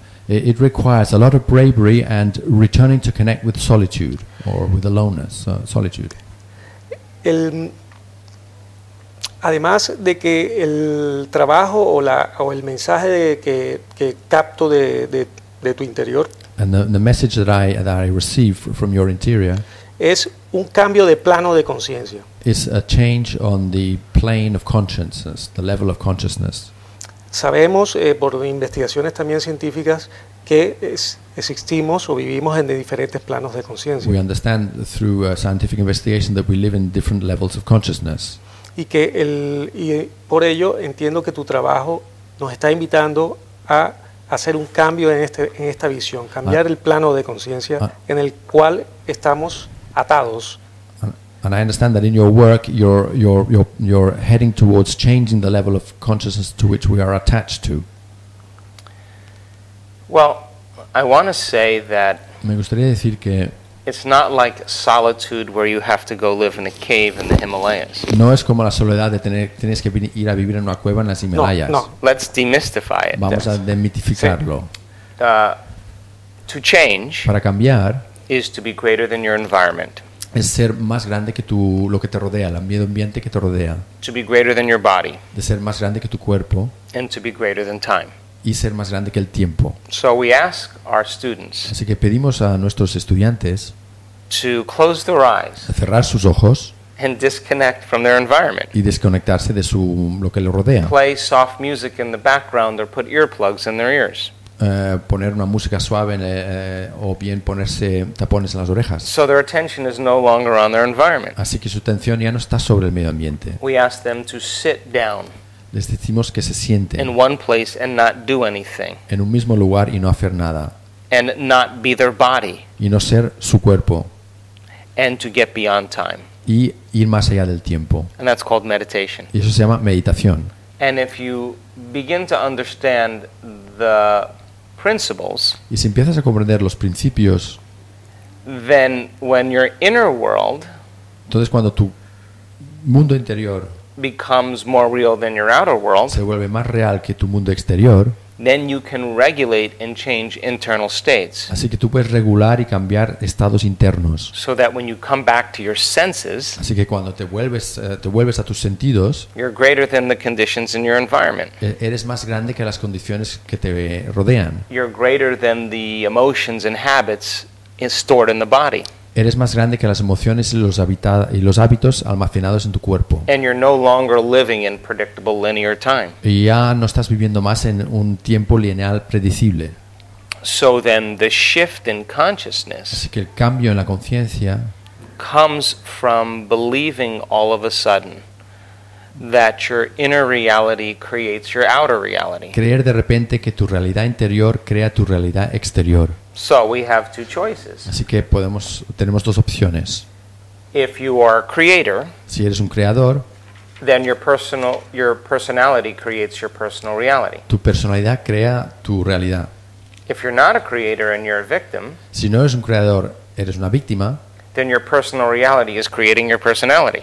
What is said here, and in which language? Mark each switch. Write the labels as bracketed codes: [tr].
[en] It requires a lot of bravery and returning to connect with solitude or with aloneness, solitude. [es] Además de que el trabajo o el mensaje que capto de tu interior. [en] And the message that I receive from your interior. [es] Es un cambio de plano de conciencia. [en] Is a change on the plane of consciousness, the level of consciousness. [es] Sabemos por investigaciones también científicas que existimos o vivimos en diferentes planos de conciencia. [en] We understand through scientific investigation that we live in different levels of consciousness. [es] Y por ello entiendo que tu trabajo nos está invitando a hacer un cambio en esta visión, cambiar el plano de conciencia en el cual estamos atados. [en] And I understand that in your work you're heading towards changing the level of consciousness to which we are attached to. Well, I want to say that [es] me gustaría decir que [en] it's not like solitude where you have to go live in a cave in the Himalayas. [es] No es como la soledad de tienes que ir a vivir en una cueva en las Himalayas. [en] No, let's demystify it. [es] Vamos a demitificarlo. [en] To change [es] para cambiar [en] is to be greater than your environment. [es] Es ser más grande que lo que te rodea, el medio ambiente que te rodea. [en] To be greater than your body. [es] De ser más grande que tu cuerpo. [en] And to be greater than time. [es] Y ser más grande que el tiempo. [en] So we ask our students. [es] Así que pedimos a nuestros estudiantes. [en] To close their eyes. [es] A cerrar sus ojos. [en] And disconnect from their environment. [es] Y desconectarse de lo que lo rodea. [en] Play soft music in the background or put earplugs in their ears. [es] poner una música suave o bien ponerse tapones en las orejas. [en] So their attention is no longer on their environment. [es] Así que su atención ya no está sobre el medio ambiente. [en] We ask them to sit down. [es] Les decimos que se sienten [en] in one place and not do anything. [es] En un mismo lugar y no hacer nada. [en] And not be their body. [es] Y no ser su cuerpo. [en] And to get beyond time. [es] Y ir más allá del tiempo. [en] And that's called meditation. [es] Y eso se llama meditación. [en] And if you begin to understand the principles, [es] y si empiezas a comprender los principios, [en] then when your inner world, [es] entonces cuando tu mundo interior [en] becomes more real than your outer world, [es] se vuelve más real que tu mundo exterior, [en] then you can regulate and change internal states. [es] Así que tú puedes regular y cambiar estados internos. [en] So that when you come back to your senses, [es] así que cuando te vuelves a tus sentidos, [en] you're greater than the conditions in your environment. [es] Eres más grande que las condiciones que te rodean. [en] You're greater than the emotions and habits stored in the body. [es] Eres más grande que las emociones y los hábitos almacenados en tu cuerpo. [en] And you're no longer living in predictable linear time. [es] Y ya no estás viviendo más en un tiempo lineal predecible. [en] So then the shift in consciousness, [es] así que el cambio en la conciencia [en] comes from believing all of a sudden that your inner reality creates your outer reality. [es] Creer de repente que tu realidad interior crea tu realidad exterior. [en] So we have two choices. [es] Así que tenemos dos opciones. [en] If you are a creator, [es] si eres un creador, [en] then your personality creates your personal reality. [es] Tu personalidad crea tu realidad. [en] If you're not a creator and you're a victim, [es] si no eres un creador, eres una víctima, [en] then your personal reality is creating your personality.